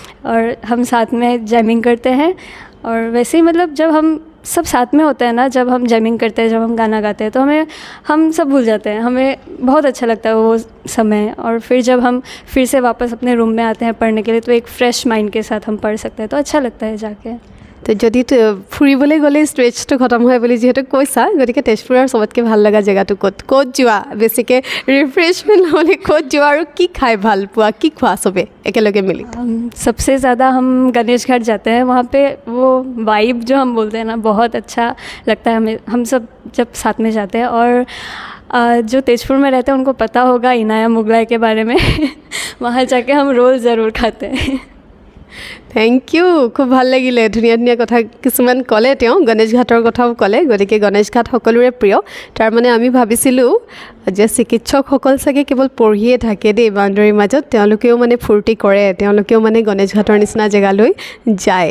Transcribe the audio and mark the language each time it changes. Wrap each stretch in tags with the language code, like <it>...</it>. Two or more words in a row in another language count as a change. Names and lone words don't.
<hi>और हम साथ में जैमिंग करते हैं। और वैसे ही मतलब जब हम सब साथ में होते हैं ना, जब हम जैमिंग करते हैं, जब हम गाना गाते हैं, तो हम सब भूल जाते हैं। हमें बहुत अच्छा लगता है वो समय। और फिर जब हम फिर से वापस अपने रूम में आते हैं पढ़ने के लिए, तो एक</hi> <en>fresh mind</en> <hi>के साथ हम पढ़ सकते हैं, तो अच्छा लगता है जाके।</hi> <as>তো যদি ফুৰিবলৈ গ'লে ষ্ট্ৰেচটো খতম হয় বুলি যিহেতু কৈছা, গতিকে তেজপুৰৰ চবতকৈ ভাল লগা জেগাটো ক'ত যোৱা, বেছিকৈ ৰিফ্ৰেছমেণ্ট ল'বলৈ ক'ত যোৱা, আৰু কি খাই ভাল পোৱা, কি খোৱা চবে একেলগে মিলি?</as> <hi>सबसे ज़्यादा हम गणेश घाट जाते हैं। वहाँ पे वो वाइब जो हम बोलते हैं ना, बहुत अच्छा लगता है हमें, हम सब जब साथ में जाते हैं। और जो तेजपुर में रहते हैं उनको पता होगा इनाया मुगलाई के बारे में वहाँ जाके हम रोल ज़रूर खाते हैं।</hi> <en>thank you,</en> <as>খুব ভাল লাগিলে, ধুনীয়া ধুনীয়া কথা কিছুমান ক'লে তেওঁ, গণেশ ঘাটৰ কথাও ক'লে। গতিকে গণেশ ঘাট সকলোৰে প্ৰিয়। তাৰমানে আমি ভাবিছিলোঁ যে চিকিৎসকসকল চাগে কেৱল পঢ়িয়ে থাকে দেই বাউণ্ডৰীৰ মাজত, তেওঁলোকেও মানে ফূৰ্তি কৰে, তেওঁলোকেও মানে গণেশ ঘাটৰ নিচিনা জেগালৈ যায়।</as>